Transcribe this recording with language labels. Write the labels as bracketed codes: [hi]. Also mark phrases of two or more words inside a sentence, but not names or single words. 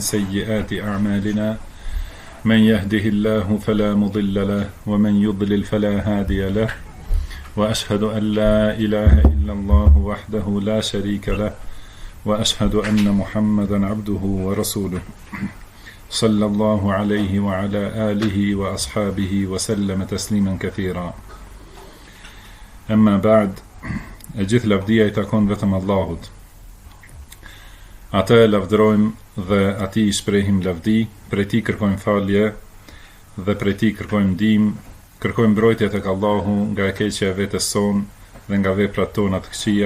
[ar] سيئات أعمالنا، من يهده الله فلا مضل له ومن يضلل فلا هادي له، وأشهد أن لا إله إلا الله وحده لا شريك له، وأشهد أن محمدا عبده ورسوله صلى الله عليه وعلى آله وأصحابه وسلم تسليما كثيرا. أما بعد، [sq] gjithë lavdia I takon vetëm Allahut. Atë lavdërojmë dhe atij I shprehim lavdi, prej tij kërkojmë falje dhe prej tij kërkojmë ndihmë, kërkojmë mbrojtje tek Allahu nga e keqja e vetes son dhe nga veprat tona të këqija.